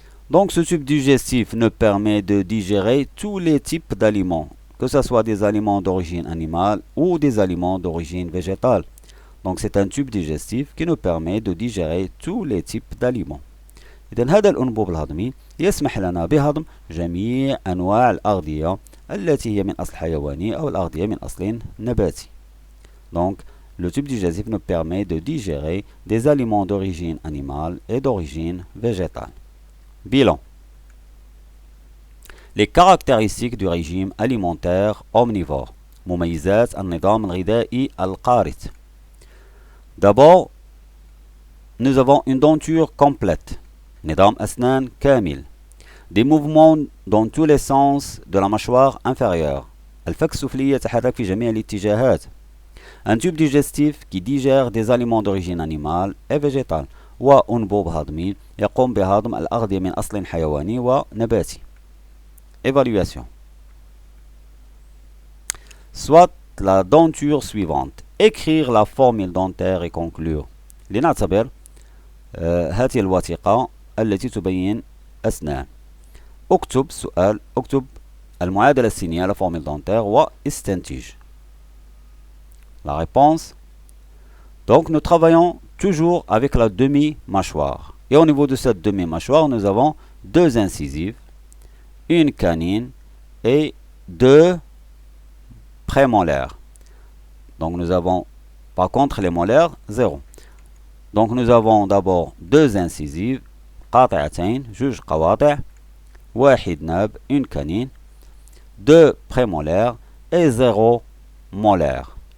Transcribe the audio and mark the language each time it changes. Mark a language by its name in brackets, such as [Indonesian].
[French] Donc ce tube digestif nous permet de digérer tous les types d'aliments, que ce soit des aliments d'origine animale ou des aliments d'origine végétale. Donc c'est un tube digestif qui nous permet de digérer tous les types d'aliments. [Arabic] إذن هذا الأنبوب الهضمي يسمح لنا بهضم جميع أنواع الأغذية التي هي من أصل حيواني أو الأغذية من أصل نباتي. [French] Donc le tube digestif nous permet de digérer des aliments d'origine animale et d'origine végétale. Bilan. Les caractéristiques du régime alimentaire omnivore. [Arabic] مميزات النظام الغذائي القارض. [French] D'abord, nous avons une denture complète. [Arabic] نظام أسنان كامل. [French] Des mouvements dans tous les sens de la mâchoire inférieure. [Arabic] الفك السفلي يتحرك في جميع الاتجاهات. [French] Un tube digestif qui digère des aliments d'origine animale et végétale. [Arabic] وأنبوب هضمي يقوم بهضم الأغذية من أصل حيواني ونباتي. [French] Évaluation. Soit la denture suivante. Écrire la formule dentaire et conclure. [Arabic] لنعتبر هذه الوثيقة التي تبين أسنان. اكتب سؤال، اكتب المعادلة السينية la formule dentaire واستنتج. [French] La réponse. Donc nous travaillons toujours avec la demi-mâchoire. Et au niveau de cette demi-mâchoire, nous avons deux incisives, une canine et deux prémolaires. Donc nous avons, par contre, les molaires, 0. Donc nous avons d'abord deux incisives, [Arabic] قاطعتين, جوج قواطع, واحد ناب, [French] une canine, deux prémolaires et 0 molaire.